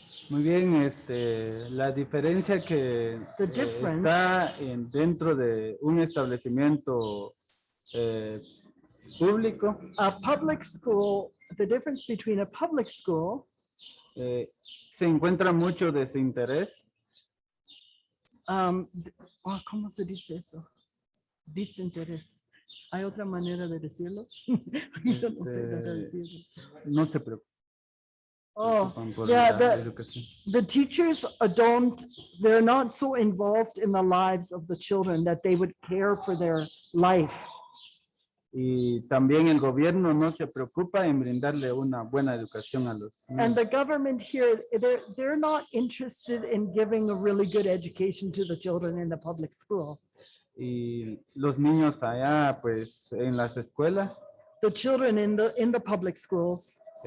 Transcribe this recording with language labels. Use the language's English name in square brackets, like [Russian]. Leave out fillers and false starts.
[Spanish] Muy bien, la diferencia que [English] The difference. [Spanish] está dentro de un establecimiento público, [English] A public school, the difference between a public school, [Spanish] se encuentra mucho desinterés. ¿Cómo se dice eso? Desinterés. ¿Hay otra manera de decirlo? Yo no sé cómo decirlo. No se preocupen. Oh, por yeah, la educación. [English] the teachers they're not so involved in the lives of the children that they would care for their life. [Spanish] Y también el gobierno no se preocupa en brindarle una buena educación a los [English] And [Spanish] niños. [English] the government here, they're not interested in giving a really good education to the children in the public school. [Spanish] Y los niños allá, pues, en las escuelas, [English] The children in the public schools,